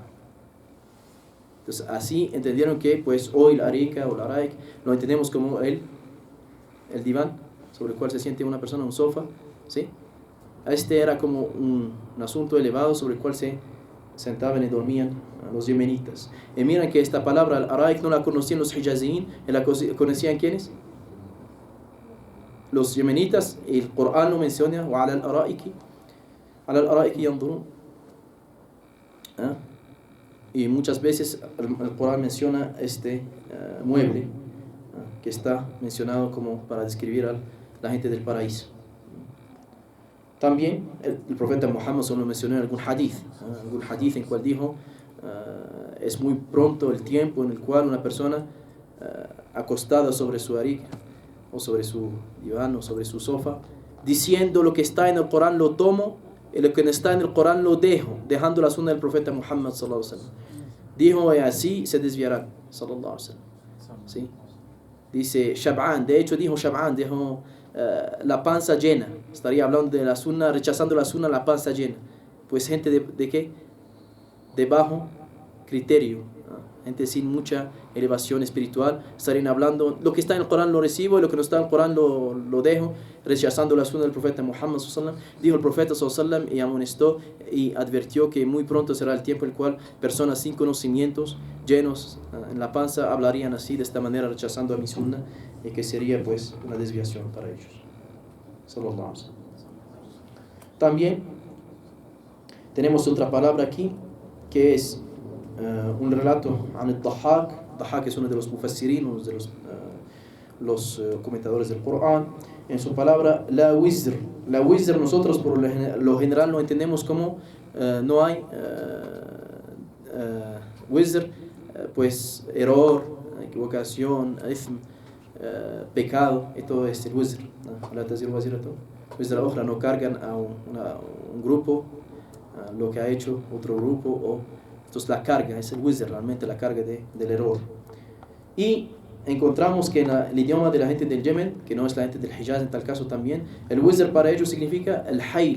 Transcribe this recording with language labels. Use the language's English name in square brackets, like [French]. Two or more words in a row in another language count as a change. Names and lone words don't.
[Spanish] Entonces así entendieron que pues hoy el arika o el araik lo entendemos como el diván sobre el cual se siente una persona, un sofá, ¿sí? Este era como un asunto elevado sobre el cual se sentaban y dormían los yemenitas. Y miren que esta palabra al araik no la conocían los hijaziyin, la conocían ¿quiénes? Los yemenitas. Y el Corán lo menciona: [Arabic] وَعَلَى الْأَرَائِكِ يَنْظُرُونَ. [Spanish] Y muchas veces el Corán menciona este mueble que está mencionado como para describir a la gente del paraíso. También el profeta Muhammad solo mencionó en algún hadith en cual dijo: es muy pronto el tiempo en el cual una persona acostada sobre su arika o sobre su diván o sobre su sofá, diciendo lo que está en el Corán lo tomo y lo que no está en el Corán lo dejo, dejando la sunna del profeta Muhammad [Arabic] صلى الله عليه وسلم. [Spanish] Dijo: y así se desviarán, [Arabic] صلى الله عليه وسلم. [Spanish] ¿Sí? Dice Shab'an, de hecho dijo Shab'an, dijo la panza llena. Estaría hablando de la sunna, rechazando la sunna, la panza llena. Pues gente de ¿qué? De bajo criterio, gente sin mucha elevación espiritual, estarían hablando, lo que está en el Corán lo recibo y lo que no está en el Corán lo dejo, rechazando la sunna del profeta Muhammad [Arabic] صلى الله عليه وسلم. [Spanish] Dijo el profeta [Arabic] صلى الله عليه وسلم [Spanish] y amonestó y advirtió que muy pronto será el tiempo en el cual personas sin conocimientos, llenos en la panza, hablarían así, de esta manera, rechazando a mi sunna, y que sería pues una desviación para ellos. [Arabic] صلى الله عليه وسلم. [Spanish] También tenemos otra palabra aquí que es un relato an al-Dahhak. Dahhak es uno de los mufassirin, uno de los comentadores del Corán. En su palabra, la wizr. La wizr nosotros por lo general lo entendemos como no hay wizr, pues error, equivocación, ithm, pecado, y todo es el wizr. [Arabic] لا تزر وازرة وزر أخرى, [Spanish] no cargan a un grupo lo que ha hecho otro grupo, o entonces la carga es el wizr, realmente la carga del error. Y encontramos que en el idioma de la gente del Yemen, que no es la gente del Hijaz en tal caso también, el wizr para ellos significa el hayl.